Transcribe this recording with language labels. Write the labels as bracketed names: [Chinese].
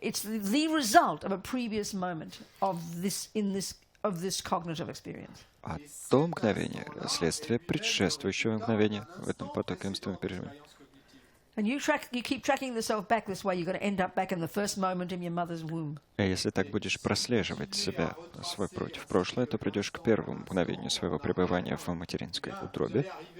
[English] it's the result of a previous moment of this cognitive experience. [Russian] А то мгновение — следствие предшествующего мгновения в этом потоке умственных переживаний. [English] And you keep tracking yourself back this way, you're going to end up back in the first moment in your mother's womb. [Russian] А если так будешь прослеживать себя, свой путь в прошлое, то придешь к первому мгновению своего пребывания в материнской утробе.